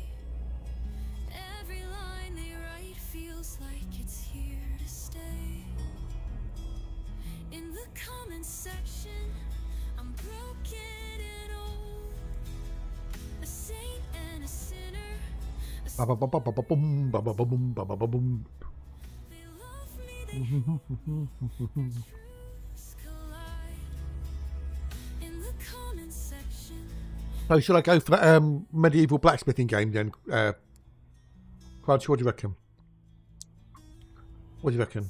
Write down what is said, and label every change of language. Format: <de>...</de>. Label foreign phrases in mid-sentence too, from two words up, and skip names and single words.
<en>Every line they write feels like it's here to stay. In the comment section, I'm broken and old. A saint and a sinner. A Ba-ba-ba-ba-ba-boom, ba-ba-ba-boom, ba-ba-ba-boom. They love me, they truths collide. In the comment section, So should I go for that medieval blacksmithing game then? Crunch, what do you reckon? What do you reckon?</en>